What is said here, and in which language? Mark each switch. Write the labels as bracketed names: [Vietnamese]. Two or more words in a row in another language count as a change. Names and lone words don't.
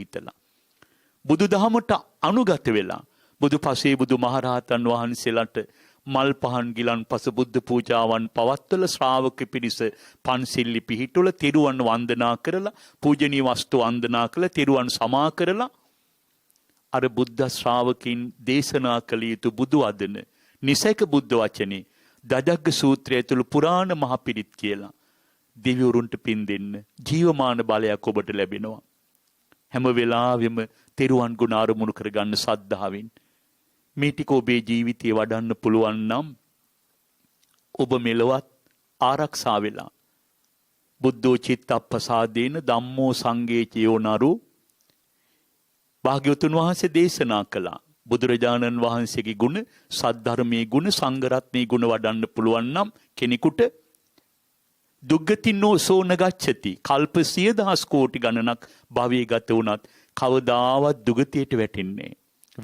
[Sinhala] හිතලා බුදුදහමට අනුගත වෙලා බුදුපසේ බුදු මහරහතන් වහන්සේලාට මල් පහන් ගිලන් පස බුද්ධ පූජාවන් පවත්වල ශ්‍රාවක පිරිස පන්සිල්ලි පිහිටුල තිරුවන් වන්දනා කරලා පූජනීය වස්තු වන්දනා කළ තිරුවන් සමා කරලා අර බුද්ධ ශ්‍රාවකින් දේශනා කළ යුතු බුදු වදන නිසක බුද්ධ වචනේ දජග්ග සූත්‍රය තුළ පුරාණ මහ පිරිත් කියලා දෙවිවරුන්ට පින් දෙන්න ජීවමාන බලයක් ඔබට ලැබෙනවා. හැම වෙලාවෙම තෙරුවන් ගුණ අරමුණු කරගන්න සද්ධාවෙන් මේ ටික ඔබේ ජීවිතේ වඩන්න පුළුවන් නම් ඔබ මෙලවත් ආරක්ෂා වෙලා [Pali] බුද්ධෝ චිත්තප්පසාදේන ධම්මෝ සංඝේ චයෝනරු [Sinhala] භාග්‍යවතුන් වහන්සේ දේශනා කළා. බුදුරජාණන් වහන්සේගේ ගුණ, සද්ධර්මයේ ගුණ, සංඝරත්නයේ ගුණ වඩන්න පුළුවන් නම් කෙනෙකුට [Pali] දුග්ගතිනෝ සෝන ගච්ඡති. [Sinhala] කල්ප 10000 කෝටි ගණනක් භවයේ ගත වුණත් කවදාවත් දුගතියට වැටෙන්නේ නැහැ.